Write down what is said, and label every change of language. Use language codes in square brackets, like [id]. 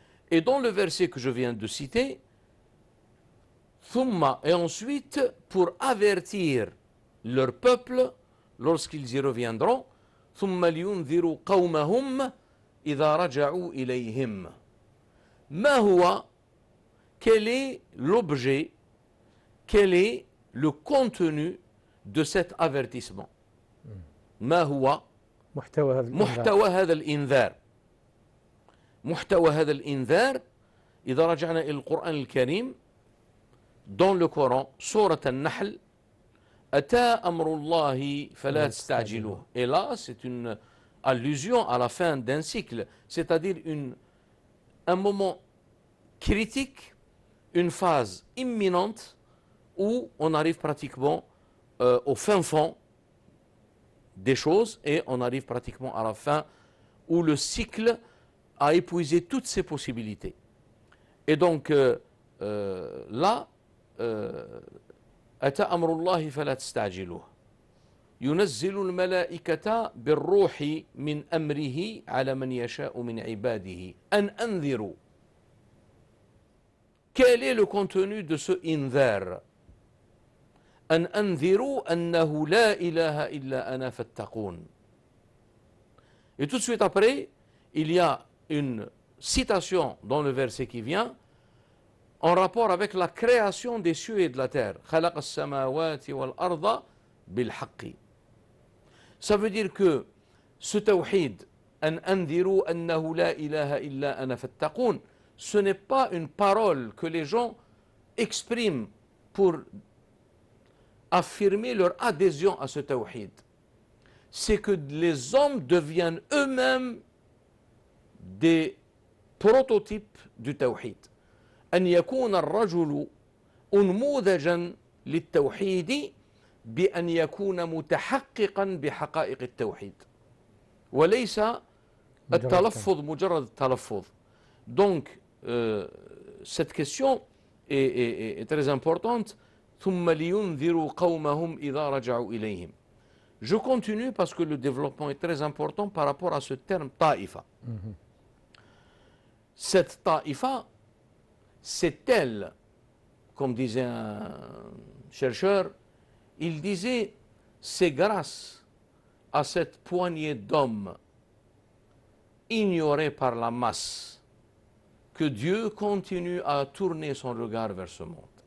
[fr] Et dans le verset que je viens de citer, Thumma, et ensuite, pour avertir leur peuple, lorsqu'ils y reviendront, [ar] Thumma liyunziru qawmahum idha raja'u ilayhim. Ma huwa, [fr] quel est l'objet, quel est le contenu de cet avertissement? [ar] ما هو محتوى هذا الإنذار محتوى هذا الإنذار إذا رجعنا إلى القرآن الكريم [fr] dans le Coran [ar] سورة النحل أتى أمر الله فلا تستعجلوه. [fr] Et là c'est une allusion à la fin d'un cycle, c'est-à-dire un moment critique, une phase imminente où on arrive pratiquement au fin fond des choses et on arrive pratiquement à la fin où le cycle a épuisé toutes ses possibilités. Et donc là, [ar] أتى أمر الله فلا تستعجلوه ينزل الملائكة بالروح من أمره على من يشاء من عباده أن أنذروا. [fr] Quel est le contenu de ce inzar? [ar] أن أنذروا أنه لا إله إلا أنا فاتقون. [fr] Et tout de suite après, il y a une citation dans le verset qui vient en rapport avec la création des cieux et de la terre. [ar] خلق السماوات والأرض بالحق. [fr] Ça veut dire que ce tawhid, [ar] أن أنذروا أنه لا إله إلا أنا فاتقون, [fr] ce n'est pas une parole que les gens expriment pour affirmer leur adhésion à ce tawhid. C'est que les hommes deviennent eux-mêmes des prototypes du tawhid. [ar] أن يكون الرجل أنموذجا للتوحيد بأن يكون متحققا بحقائق التوحيد وليس التلفظ مجرد التلفظ. [fr] Donc cette question est très importante. [ar] ثم لينذروا قومهم إذا رجعوا إليهم. [fr] Je continue parce que le développement est très important par rapport à ce terme ta'ifa. Cette ta'ifa, c'est elle, comme disait un chercheur, il disait, c'est grâce à cette poignée d'hommes ignorés par la masse que Dieu continue à tourner son regard vers ce monde.